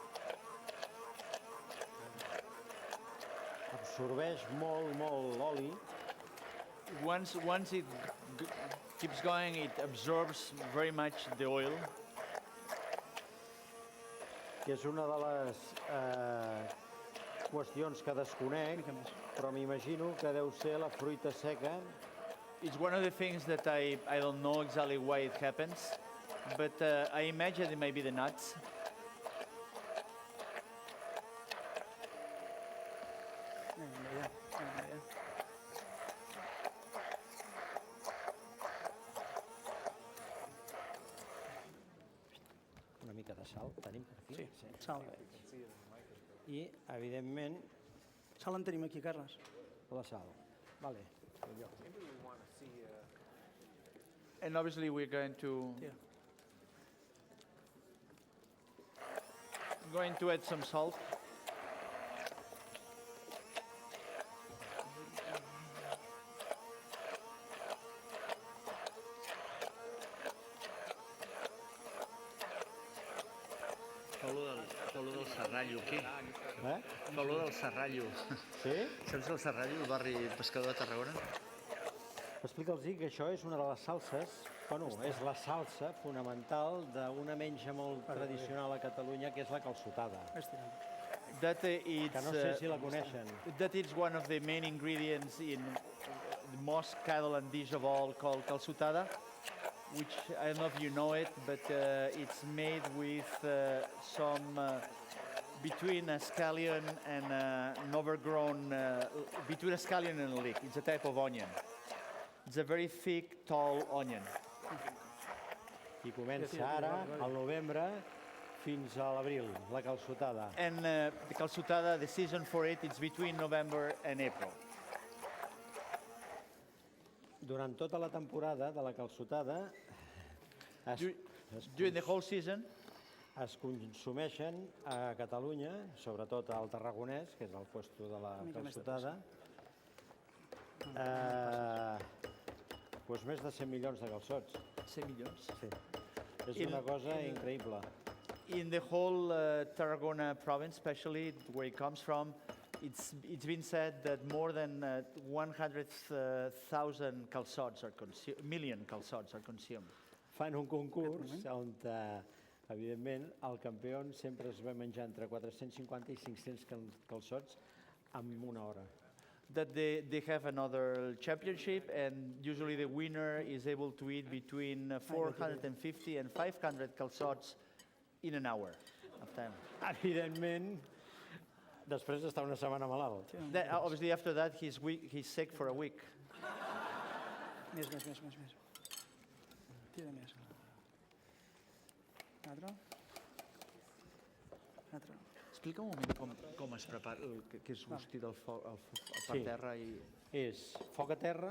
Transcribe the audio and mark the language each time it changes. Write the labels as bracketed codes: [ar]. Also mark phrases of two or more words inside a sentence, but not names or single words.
[ca] Absorbeix molt l'oli [en] Once it keeps going, it absorbs very much the oil. [ca] que és una de les qüestions que desconec, Mica més. però m'imagino que deu ser la fruita seca [en] It's one of the things that I don't know exactly why it happens, but I imagine it may be the nuts. [ca] Ben bé, ja. Ben bé, ja. una mica de sal, tenim per aquí? Sí, sal. I, evidentment, Sal en tenim aquí, Carles. la sal. Vale. [en] Maybe we want to see, And obviously we're going to [ca] Tira. [en] add some salt. [ca] Fa olor del serrallo, aquí. Fa olor del serrallo. Sí? Saps el serrallo, el barri pescador de Tarragona? Explica'ls que això és una de les salses, bueno, és la salsa fonamental d'una menja molt tradicional a Catalunya, que és la calçotada, [en] That [ca] que no sé si la coneixen. [en] that it's one of the main ingredients in the most Catalan dish of all called calçotada, which I don't know if you know it, but it's made with between a scallion and an overgrown, between a scallion and a leek. It's a type of onion. It's a very thick, tall onion. [ca] I comença ara, al novembre, fins a l'abril, la calçotada. [en] And the calçotada, the season for it, it's between November and April. [ca] Durant tota la temporada de la calçotada [en] During the whole season, [ca] es consumeixen a Catalunya, sobretot al Tarragonès, que és el puesto de la calçotada, doncs més de 100 milions de calçots. [en] 100 millions. [ca] Sí. És una cosa increïble. [en] In the whole Tarragona province, especially where it comes from, it's been said that more than 100,000 calçots are million calçots are consumed. [ca] Fan un concurs on, evidentment, el campió sempre es va menjar entre 450 i 500 calçots en una hora. [en] That they have another championship, and usually the winner is able to eat between 450 and 500 calçots in an hour of time. [ca] Evidentment, després d'estar una setmana malalt. [en] Obviously, after that, he's sick for a week. [ca] Més. Tira més. Altre. Explica un moment com es prepara, que és gusti del foc per terra i... És foc a terra,